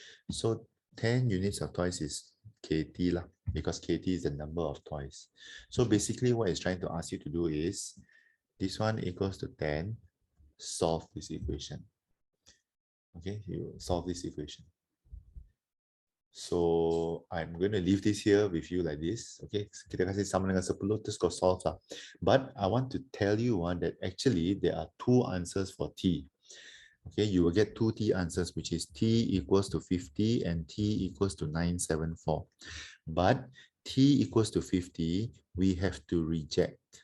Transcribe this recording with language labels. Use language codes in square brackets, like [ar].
[en] So 10 units of toys is KT lah, because KT is the number of toys. So basically what it's trying to ask you to do is, this one equals to 10, solve this equation. Okay, you solve this equation. So I'm going to leave this here with you like this. [ms] Okay, kita kasih sama dengan 10, terus kau solve lah. [en] But I want to tell you that actually there are 2 answers for T. Okay, you will get 2 T answers, which is T equals to 50 and T equals to 974. But T equals to 50, we have to reject.